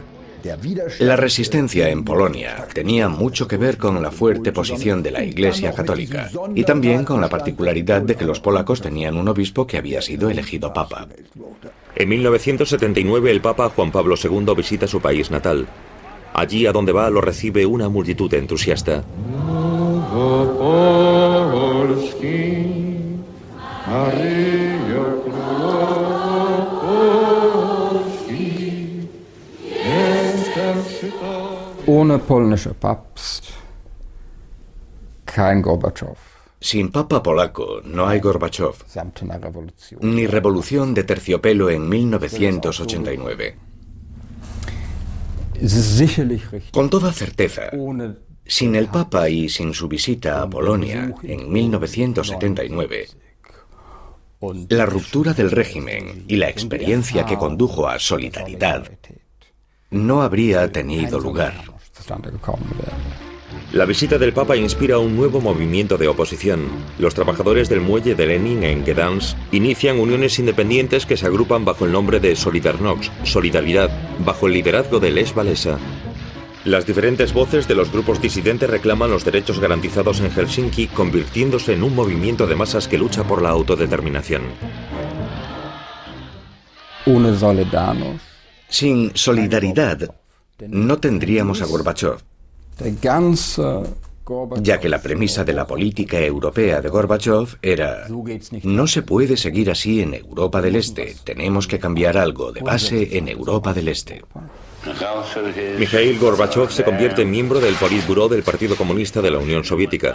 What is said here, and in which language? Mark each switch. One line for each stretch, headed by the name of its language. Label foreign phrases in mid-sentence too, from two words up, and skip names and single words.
Spanish: La resistencia en Polonia tenía mucho que ver con la fuerte posición de la Iglesia Católica y también con la particularidad de que los polacos tenían un obispo que había sido elegido papa. En 1979 el Papa Juan Pablo II visita su país natal. Allí a donde va lo recibe una multitud entusiasta.
German: Ohne polnische Papst, kein Gorbatschow.
Spanish: Sin papa polaco no hay Gorbachov,
German: Samtene Revolution.
Spanish: ni revolución de terciopelo en 1989.
German: Es ist sicherlich richtig.
Spanish: Con toda certeza,
German: Ohne
Spanish: sin el Papa y sin su visita a Polonia en 1979, la ruptura del régimen y la experiencia que condujo a Solidaridad no habría tenido lugar.
German: zustande gekommen wäre.
Spanish: La visita del Papa inspira un nuevo movimiento de oposición. Los trabajadores del muelle de Lenin en Gdansk inician uniones independientes que se agrupan bajo el nombre de Solidarność, Solidaridad, bajo el liderazgo de Lech Walesa. Las diferentes voces de los grupos disidentes reclaman los derechos garantizados en Helsinki, convirtiéndose en un movimiento de masas que lucha por la autodeterminación.
German: Ohne Solidarność,
Spanish: Sin Solidaridad no tendríamos a Gorbachov,
German: der ganze Gorbatschow,
Spanish: ya que la premisa de la política europea de Gorbachov era: no se puede seguir así en Europa del Este, tenemos que cambiar algo de base en Europa del Este. Mikhail Gorbachev se convierte en miembro del Politburó del Partido Comunista de la Unión Soviética.